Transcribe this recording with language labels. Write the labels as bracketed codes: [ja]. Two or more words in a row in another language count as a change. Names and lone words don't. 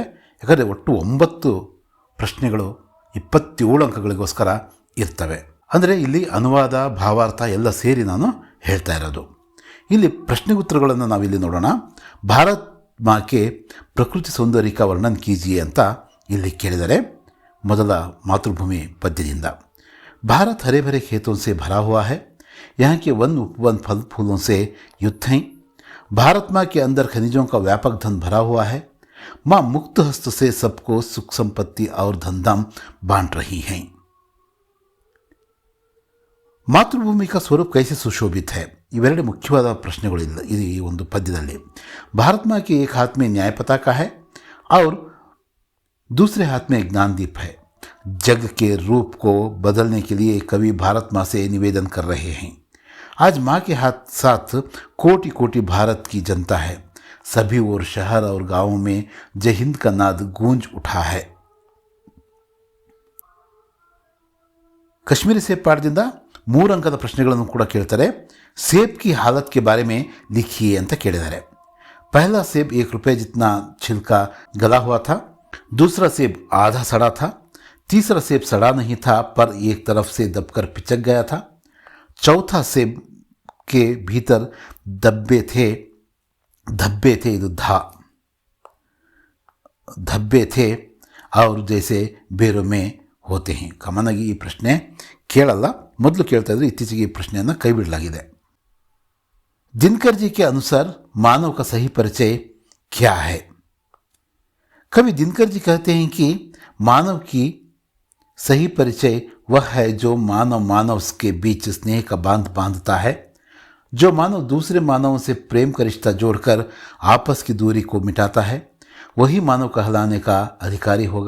[kn] ಯಾಕಂದರೆ ಒಟ್ಟು 9 ಪ್ರಶ್ನೆಗಳು 27 ಅಂಕಗಳಿಗೋಸ್ಕರ ಇರ್ತವೆ. ಅಂದರೆ ಇಲ್ಲಿ ಅನುವಾದ, ಭಾವಾರ್ಥ ಎಲ್ಲ ಸೇರಿ ನಾನು ಹೇಳ್ತಾ ಇರೋದು. ಇಲ್ಲಿ ಪ್ರಶ್ನೆ ಉತ್ತರಗಳನ್ನು ನಾವಿಲ್ಲಿ ನೋಡೋಣ. [hi] भारत माँ के प्रकृति सौंदर्य का वर्णन कीजिए [kn] ಅಂತ ಇಲ್ಲಿ ಕೇಳಿದರೆ ಮೊದಲ ಮಾತೃಭೂಮಿ ಪದ್ಯದಿಂದ. [hi] भारत हरे भरे खेतों से भरा हुआ है, यहाँ के वन उपवन फल फूलों से युक्त हैं. भारत माँ के अंदर खनिजों का व्यापक धन भरा हुआ है. माँ मुक्त हस्त से सबको सुख संपत्ति और धनधाम बांट रही हैं. ಮಾತೃಭೂಮಿ का स्वरूप कैसे सुशोभित है, [kn] ಇವೆರಡು ಮುಖ್ಯವಾದ ಪ್ರಶ್ನೆಗಳು ಈ ಒಂದು ಪದ್ಯದಲ್ಲಿ. [hi] भारत माँ के एक हाथ में न्याय पताका है और दूसरे हाथ में ज्ञानदीप है. जग के रूप को बदलने के लिए कवि भारत माँ से निवेदन कर रहे हैं. आज माँ के हाथ साथ कोटि कोटि भारत की जनता है. सभी और शहर और गांवों में जय हिंद का नाद गूंज उठा है. [kn] कश्मीरी सेब पाठದಿಂದ 3 ಅಂಕದ ಪ್ರಶ್ನೆಗಳನ್ನು ಕೂಡ ಕೇಳ್ತಾರೆ. [hi] सेब की हालत के बारे में लिखिए [kn] ಅಂತ ಕೇಳಿದ್ದಾರೆ. [hi] पहला सेब 1 रुपये जितना छिलका गला हुआ था. दूसरा सेब आधा सड़ा था. तीसरा सेब सड़ा नहीं था पर एक तरफ से दबकर पिचक गया था. चौथा सेब के भीतर धब्बे थे धब्बे थे और जैसे ಬೇರು में होते हैं. [kn] ಕಾಮನ್ನಾಗಿ ಈ ಪ್ರಶ್ನೆ ಕೇಳಲ್ಲ, ಮೊದಲು ಕೇಳ್ತಾ ಇದ್ರೆ ಇತ್ತೀಚೆಗೆ ಈ ಪ್ರಶ್ನೆಯನ್ನು ಕೈ ಬಿಡಲಾಗಿದೆ. [hi] दिनकर जी के अनुसार मानव का सही परिचय क्या है? कवि दिनकर जी कहते हैं कि मानव की सही परिचय वह है जो मानव के बीच स्नेह का बांध बांधता है. जो मानव दूसरे मानवों से प्रेम का रिश्ता जोड़कर आपस की दूरी को मिटाता है, वही मानव कहलाने का अधिकारी होगा.